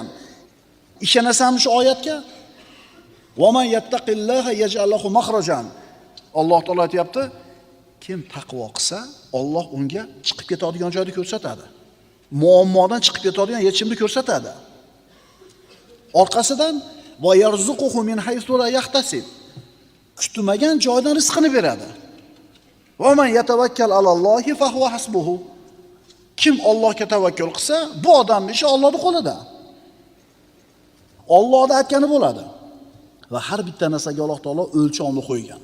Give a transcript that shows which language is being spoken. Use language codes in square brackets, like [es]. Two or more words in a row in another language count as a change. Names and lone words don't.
[uz] Ishonasanmi shu oyatga? [ar] ومن يتق الله يجعل له مخرجا. [uz] Alloh taolo aytayapti, kim taqvo qilsa, Alloh unga chiqib ketadigan joyni ko'rsatadi. Muammodan chiqib ketadigan yechimni ko'rsatadi. Orqasidan [ar] ويرزقه من حيث لا يحتسب. [uz] Kutmagan joydan rizqini beradi. [ar] ومن يتوكل على الله فهو حسبه. [uz] Kim Allohga tavakkul qilsa, bu odamning ishi Allohning qo'lida. Allohning aytgani bo'ladi. Va har bitta narsaga Alloh taolo o'lchovni qo'ygan.